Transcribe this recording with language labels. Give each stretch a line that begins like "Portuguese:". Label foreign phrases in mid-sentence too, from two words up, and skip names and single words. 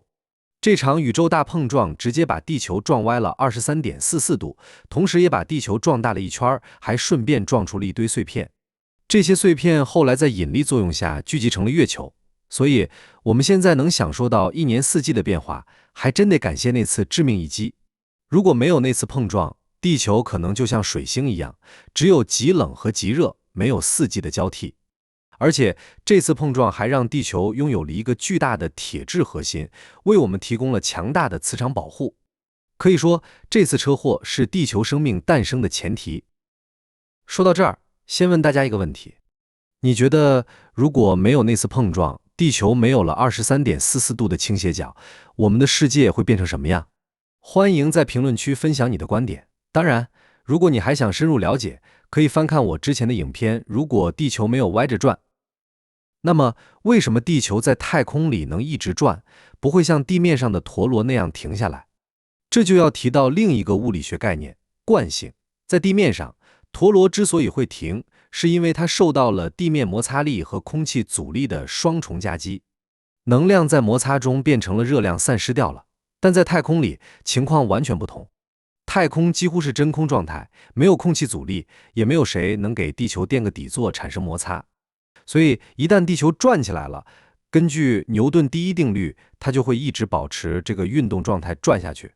Chinese: 這場宇宙大碰撞直接把地球撞歪了 23.44 度，同時也把地球撞大了一圈，還順便撞出了一堆碎片。這些碎片後來在引力作用下聚集成了月球，所以我們現在能享受到一年四季的变化，還真得感謝那次致命一擊。如果沒有那次碰撞，地球可能就像水星一樣，只有極冷和極熱，沒有四季的交替。而且這次碰撞還讓地球擁有了一個巨大的鐵質核心，為我們提供了強大的磁場保護。可以說，這次車禍是地球生命誕生的前提。說到這兒，先問大家一個問題：你覺得如果沒有那次碰撞，地球沒有了 23.44 度的傾斜角，我们的世界會變成什麼樣？歡迎在評論區分享你的觀點。當然，如果你還想深入了解，可以翻看我之前的影片，如果地球沒有歪着轉。那麼，為什麼地球在太空裡能一直轉，不會像地面上的陀螺那樣停下來？這就要提到另一個物理學概念——慣性。在地面上，陀螺之所以會停，是因為它受到了地面摩擦力和空氣阻力的雙重夹擊，能量在摩擦中变成了熱量散失掉了。但在太空裡，情況完全不同。太空幾乎是真空狀態，沒有空氣阻力，也沒有誰能給地球墊個底座產生摩擦。所以一旦地球轉起來了，根據牛頓第一定律，它就会一直保持這個運動狀態轉下去。